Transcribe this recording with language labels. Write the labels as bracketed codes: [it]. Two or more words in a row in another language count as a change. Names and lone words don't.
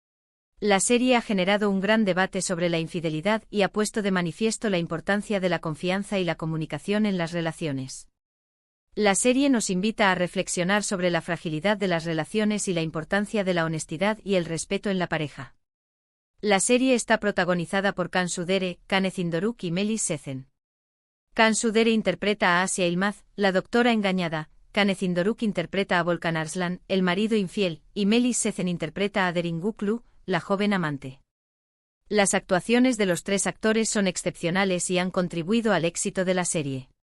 [es] La serie ha generado un gran debate sobre la infidelidad y ha puesto de manifiesto la importancia de la confianza y la comunicación en las relaciones. La serie nos invita a reflexionar sobre la fragilidad de las relaciones y la importancia de la honestidad y el respeto en la pareja. La serie está protagonizada por Cansu Dere, Canezin Doruk y Melis Sezen. Cansu Dere interpreta a Asia Yılmaz, la doctora engañada, Canezin Doruk interpreta a Volkan Arslan, el marido infiel, y Melis Sezen interpreta a Derin Guklu, la joven amante. Las actuaciones de los tres actores son excepcionales y han contribuido al éxito de la serie.